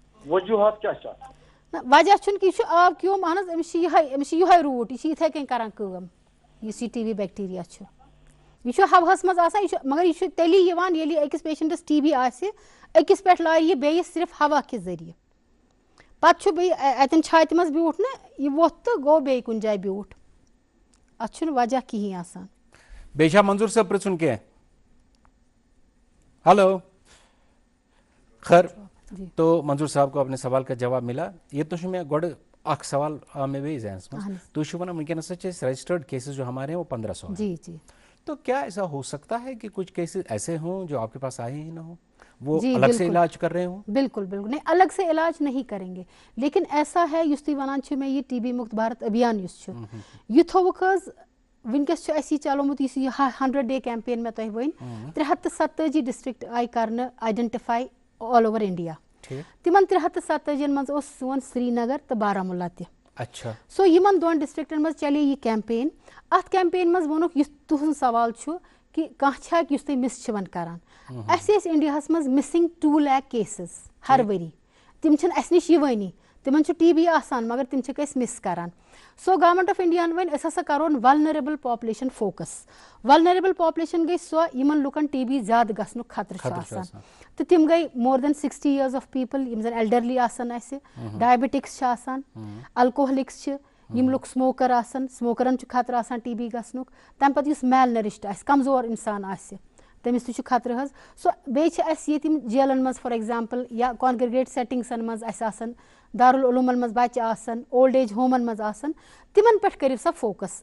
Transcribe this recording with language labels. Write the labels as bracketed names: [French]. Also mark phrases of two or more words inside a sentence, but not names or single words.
[Kashmiri] نہ وجہ چھُنہٕ کہِ یہِ چھُ آب کیوٚم اہن حظ أمِس چھِ یِہوے روٗٹ یہِ چھِ یِتھٕے کٔنۍ کران کٲم یُس یہِ ٹی بی بیکٹیریا چھُ یہ ہوہس مز آسان مگر یہ تیلی یوان ییٚلہِ أکِس پیشنٹس ٹی بی آسہِ أکِس پٮ۪ٹھ لارِ یہِ بیٚیِس صرف ہوا کہِ ذٔریعہٕ پتہٕ چھُ بیٚیہِ اَتٮ۪ن چھاتہِ منٛز بیوٗٹھ نا یہِ ووٚتھ تہٕ گوٚو بیٚیہِ کُنہِ جایہِ بیوٗٹھ اَتھ چھُنہٕ وجہ کِہیٖنۍ آسان. بیٚیہِ چھا منظوٗر صٲب پرٛژھُن کینٛہہ؟ [Urdu] ہلو خیر تو منظور صاحب کو اپنے سوال کا جواب ملا. یہ تو میں [Kashmiri] گۄڈٕ اکھ سوال آو مےٚ بیٚیہِ ذہنس منٛز تُہۍ چھِو وَنان وٕنکیٚنس چھِ اَسہِ رجسٹرڈ کیسز [Urdu] جو ہمارے ہیں وہ 1500 ہیں. جی جی. تو کیا ایسا ہو سکتا ہے کہ کچھ کیسز ایسے ہوں جو آپ کے پاس آئے ہی نہ ہوں, وہ الگ سے علاج کر رہے ہوں؟ بالکل بالکل نہیں, الگ سے علاج نہیں کریں گے, لیکن ایسا ہے [Kashmiri] یُس تُہۍ وَنان چھِو مےٚ یہِ ٹی بی مُکت بھارت ابھیان یُس چھُ یہِ تھوٚوُکھ حظ وٕنکیٚس چھُ اَسہِ یہِ چلومُت یُس یہِ [English] 100 day campaign [Kashmiri] مےٚ تۄہہِ ؤنۍ 347 ڈسٹرکٹ آیہِ کرنہٕ آیڈنٹِفاے [English] all over India. [Kashmiri] تِمن 347 منٛز اوس سون سرینگر تہٕ بارہمولہ تہِ. [Urdu] اچھا. [Kashmiri] سو یِمن دۄن ڈسٹرکٹن منٛز چلے یہِ کیمپین. اتھ کیمپین منٛز ووٚنُکھ یُس تُہُنٛد سوال چھُ کہِ کانٛہہ چھا یُس تُہۍ مِس چھِون کران. اَسہِ ٲسۍ انڈیاہس منٛز مِسنگ 2 lakh cases ہر ؤری. تِم چھِنہٕ اَسہِ نِش یِوٲنی, تِمن چھُ ٹی بی آسان مگر تِم چھِکھ أسۍ مِس کران. سو [English] government of India [Kashmiri] وۄنۍ أسۍ ہسا کرون [English] vulnerable population focus. vulnerable population [Kashmiri] گٔے سۄ یِمن لُکن ٹی بی زیادٕ گژھنُک خطرٕ چھُ آسان, تہٕ تِم گٔے [English] more than 60 years of people [Kashmiri] یِم زن ایلڈرلی آسن اَسہِ, ڈایبٹکس چھِ آسان, الکوہلکس چھِ, یِم لُکھ سموکر آسن, سموکرن چھُ خطرٕ آسان ٹی بی گژھنُک. تَمہِ پتہٕ یُس میل نٔرِشڈ آسہِ, کمزور انسان آسہِ, تٔمِس تہِ چھُ خطرٕ حظ. سو بیٚیہِ چھِ اَسہِ ییٚتہِ یِم جیلن منٛز [English] for example [Kashmiri] یا [English] congregate settings [Kashmiri] منٛز اَسہِ آسان, دارالعلوٗمن منٛز بچہِ آسان, [English] old age homes [Kashmiri] منٛز آسان, تِمن پٮ۪ٹھ کٔرِو سا فوکس.